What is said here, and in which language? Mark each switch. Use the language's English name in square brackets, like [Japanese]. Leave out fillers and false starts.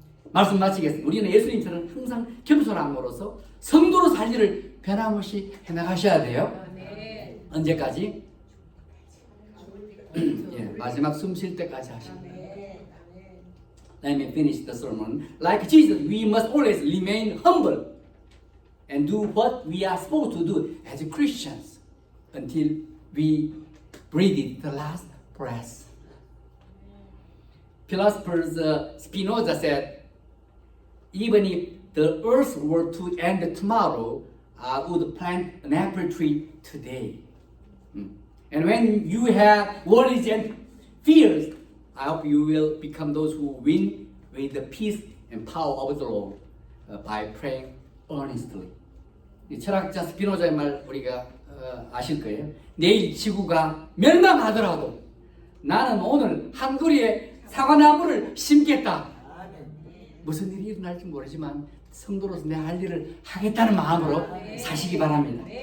[Korean] 말씀 마치겠습니다. 우리는 예수님처럼 항상 겸손함으로써 성도로 살 일을 변함없이 해나가셔야 돼요. 언제까지? 예, 마지막 숨 쉴 때까지 하셔야 돼요. [English] Let me finish the sermon. Like Jesus, we must always remain humble and do what we are supposed to do as Christians until we breathe the last breath. Philosophers Spinoza said, even if the earth were to end tomorrow, I would plant an apple tree today. And when you have worries and fears, I hope you will become those who win with the peace and power of the Lord by praying earnestly. [Korean] 이 철학자 스피노자의 말 우리가 아실 거예요. 내일 지구가 멸망하더라도 나는 오늘 한 그루의 사과나무를 심겠다. 무슨 일이 일어날지 모르지만 성도로서 내 할 일을 하겠다는 마음으로 사시기 바랍니다.